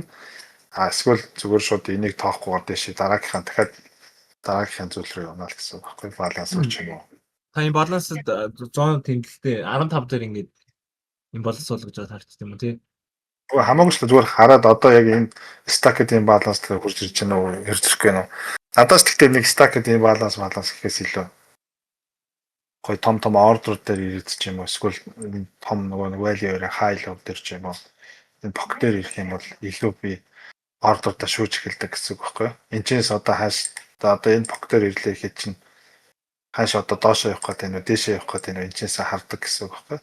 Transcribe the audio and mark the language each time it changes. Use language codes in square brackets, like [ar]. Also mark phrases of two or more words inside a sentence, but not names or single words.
[mn] Эсвэл зүгээр шууд энийг тоохгүйгээр дэшээ дараагийнхаа дахиад дараагийнхаа зүйл рүү явна л гэсэн үг байхгүй. Баланс ч юм уу. Та энэ балансд 100 тэмдэлтэй 15 дээр ингээд энэ баланс болгож байгаа харагдсан юм уу тий? Хамаагүй ч зүгээр хараад одоо яг энэ [en] stacked imbalance [mn] дээр хурж ирж байна уу ирж ирэх гэнэ үү. Надаас тэгтээ нэг [en] stacked imbalance [mn] гэхээс илүү гой том ордер дээр ирээд ч юм уу эсвэл том нөгөө value-ээр [en] high low [mn] дээр ч юм уу энэ pocket дээр ирэх юм бол илүү би ордердаа шүүж эхэлдэг гэсэн үг байхгүй. Энэчнээс одоо хааш одоо энэ pocket дээр ирлээ гэхэд чинь хааш одоо доошоо явах гэдэг нь дээшээ явах гэдэг нь энэчнээс хардаг гэсэн үг байхгүй.